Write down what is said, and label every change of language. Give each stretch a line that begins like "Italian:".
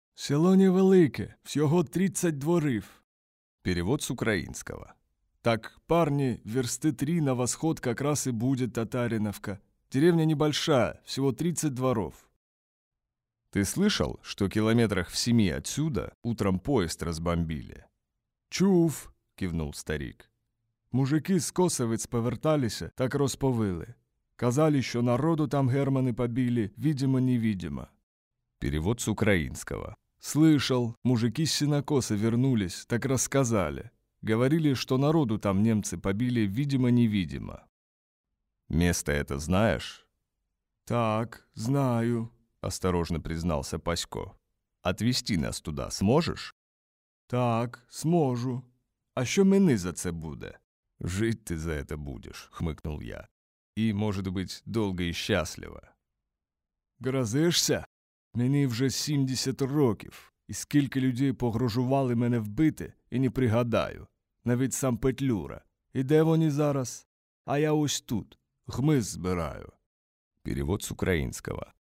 Ukrainian: Село невелике, всього 30 дворів».
Russian: Перевод с украинского. «Так, парни, версты три на восход как раз и будет Татариновка. Деревня небольшая, всего 30 дворов». «Ты слышал, что километрах в 7 отсюда утром поезд разбомбили?»
Ukrainian: «Чув»,
Russian: — кивнул старик.
Ukrainian: «Мужики с Косовиць поверталися, так розповили. Казали, що народу там германи побили, видимо-невидимо».
Russian: Перевод с украинского. «Слышал, мужики с Синокоса вернулись, так рассказали. Говорили, что народу там немцы побили, видимо-невидимо». «Место это знаешь?» «Так, знаю», — осторожно признался Пасько. «Отвезти нас туда сможешь?» «Так, сможу.
Ukrainian: А що мені за це буде?»
Russian: «Жить ты за это будешь», — хмыкнул я. «И, может быть, долго и счастливо». «Грозишься?
Ukrainian: Мені вже 70 років, і скільки людей погрожували мене вбити, і не пригадаю. Навіть сам Петлюра. І де вони зараз? А я ось тут. Хмиз збираю». Перевод з українського.